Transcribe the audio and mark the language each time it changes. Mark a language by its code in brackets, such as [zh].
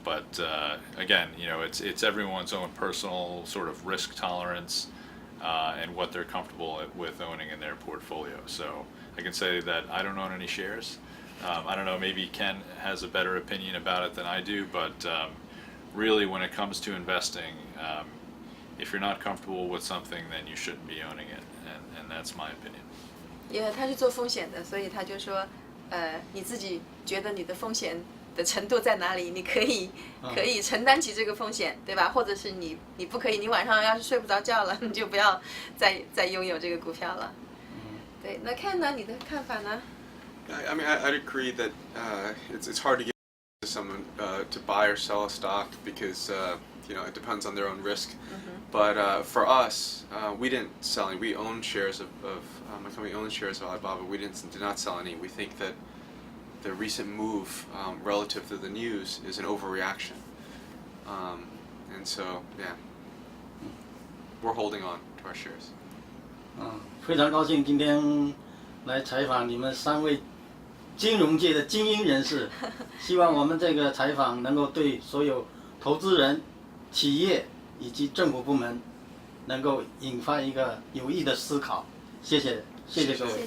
[en] But again, it's everyone's own personal sort of risk tolerance and what they're comfortable with owning in their portfolio. So I can say that I don't own any shares. I don't know, maybe Ken has a better opinion about it than I do, but really when it comes to investing, if you're not comfortable with something, then you shouldn't be owning it, and that's my opinion. [zh] 因为他是做风险的，所以他就说，你自己觉得你的风险的程度在哪里？你可以承担起这个风险，对吧？或者是你不可以，你晚上要是睡不着觉了，你就不要再拥有这个股票了。对，那看呢？你的看法呢？ [en] I mean, I'd agree that it's hard to get someone to buy or sell a stock because it depends on their own risk. But for us, we didn't sell any. We owned shares of my company owned shares of Alibaba. We did not sell any. We think that the recent move relative to the news is an overreaction, and so yeah, we're holding on to our shares. [zh] 非常高兴今天来采访你们3位金融界的精英人士，希望我们这个采访能够对所有投资人、企业以及政府部门能够引发一个有益的思考。谢谢各位。